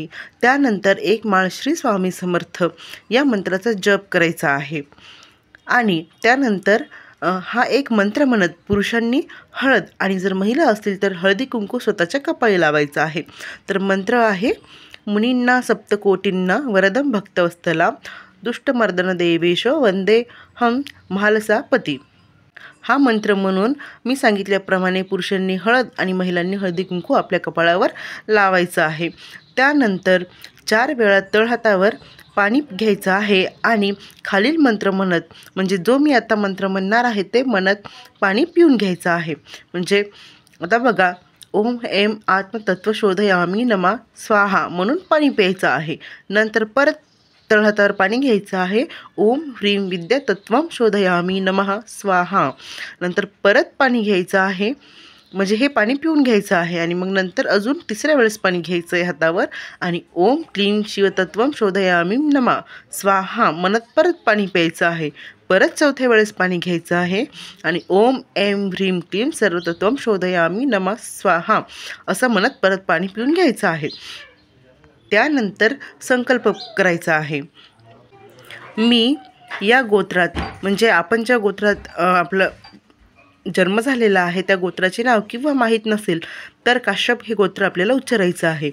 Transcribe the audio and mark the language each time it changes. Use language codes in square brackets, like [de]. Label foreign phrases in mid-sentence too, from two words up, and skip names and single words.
[mr] त्यानंतर एक माळ श्री स्वामी समर्थ या मंत्राचा जप करायचा आहे. आणि त्यानंतर हा एक मंत्र म्हणत पुरुषांनी हळद आणि जर महिला असतील तर हळदी कुंकू स्वतःच्या कपाळी लावायचा आहे. तर मंत्र आहे, [sa] मुनींना सप्तकोटींना वरदम भक्तवत्सला दुष्टमर्दन देवेश वंदे हम महालसापती. [mr] हा मंत्र म्हणून मी सांगितल्याप्रमाणे पुरुषांनी हळद आणि महिलांनी हळदी कुंकू आपल्या कपाळावर लावायचं आहे. त्यानंतर 4 वेळा तळहातावर पाणी घ्यायचं आहे आणि खालील मंत्र म्हणत, म्हणजे जो मी आता मंत्र म्हणणार आहे ते म्हणत पाणी पिऊन घ्यायचं आहे. म्हणजे आता बघा, [sa] ओम ऐं आत्मतत्व शोधयामी नमा स्वाहा [mr] म्हणून पाणी प्यायचं आहे. नंतर परत तळहातावर पाणी घ्यायचं आहे. [sa] ओम ह्रीं विद्यातत्वं शोधयामी नमः स्वाहा. [mr] नंतर परत पाणी घ्यायचं आहे, म्हणजे हे पाणी पिऊन घ्यायचं आहे. आणि मग नंतर अजून 3ऱ्या वेळेस पाणी घ्यायचं आहे हातावर आणि [sa] ओम क्लीं शिवतत्वं शोधयामी नमः स्वाहा [mr] म्हणत परत पाणी प्यायचं आहे. परत 4थ्या वेळेस पाणी घ्यायचं आहे आणि [sa] ओम ऐं ह्रीं क्लीं सर्वतत्वं शोधयामी नमः स्वाहा [mr] असं म्हणत परत पाणी पिऊन घ्यायचं आहे. त्यानंतर संकल्प करायचा आहे. मी या गोत्रात, म्हणजे आपण ज्या गोत्रात आपलं जन्म झालेला आहे त्या गोत्राचे नाव किंवा माहीत नसेल तर काश्यप हे गोत्र आपल्याला उच्चारायचं आहे.